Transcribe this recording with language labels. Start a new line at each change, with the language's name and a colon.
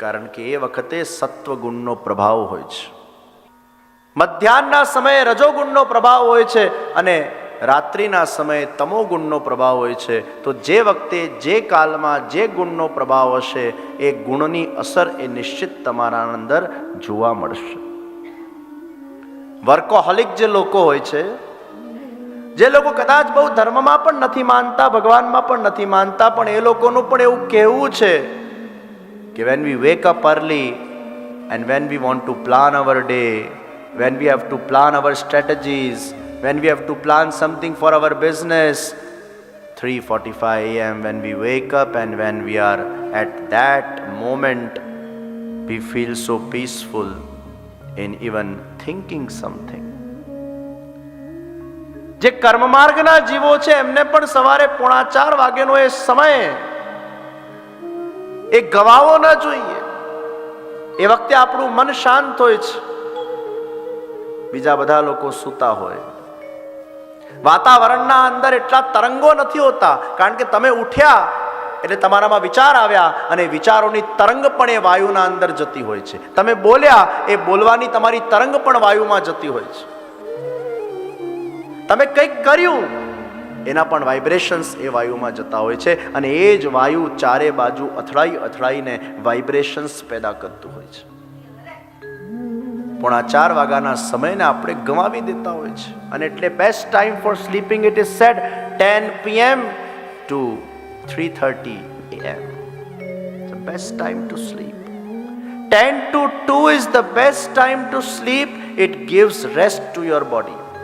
Gujarati: કારણ કે એ વખતે સત્વગુણનો પ્રભાવ હોય છે, મધ્યાહનના સમયે રજોગુણનો પ્રભાવ હોય છે અને રાત્રિના સમયે તમોગુણનો પ્રભાવ હોય છે. તો જે વખતે, જે કાલમાં જે ગુણનો પ્રભાવ હશે એ ગુણની અસર એ નિશ્ચિત તમારા અંદર જોવા મળશે. વર્કોહોલિક જે લોકો હોય છે, જે લોકો કદાચ બહુ ધર્મમાં પણ નથી માનતા, ભગવાનમાં પણ નથી માનતા, પણ એ લોકોનું પણ એવું કહેવું છે કે
English: when we wake up early and when we want to plan our day, when we have to plan our strategies, when we have to plan something for our business, 3:45 a.m. when we wake up and when we are at that moment, we feel so peaceful in even thinking something.
Gujarati: જે કર્મ માર્ગના જીવો છે એમને પણ સવારે 3:45 વાગ્યાનો એ સમય એ ગવાવો ન જોઈએ. એ વખતે આપણું મન શાંત હોય છે, બીજા બધા લોકો સૂતા હોય. વાતાવરણના અંદર એટલા તરંગો નથી હોતા, કારણ કે તમે ઉઠ્યા એટલે તમારામાં વિચાર આવ્યા અને વિચારોની તરંગ પણ એ વાયુના અંદર જતી હોય છે. તમે બોલ્યા, એ બોલવાની તમારી તરંગ પણ વાયુમાં જતી હોય છે. તમે કંઈક કર્યું, એના પણ વાઇબ્રેશન્સ એ વાયુમાં જતા હોય છે અને એ જ વાયુ ચારે બાજુ અથડાઈને વાઇબ્રેશન્સ પેદા કરતું હોય છે. 3:45 વાગ્યાના સમયને આપણે ગમાવી દેતા હોય છે. અને એટલે
English: Best time for sleeping, it is said 10 PM to 3:30 AM. The best time to sleep. 10 to 2 is the best time to sleep. It gives rest to your body.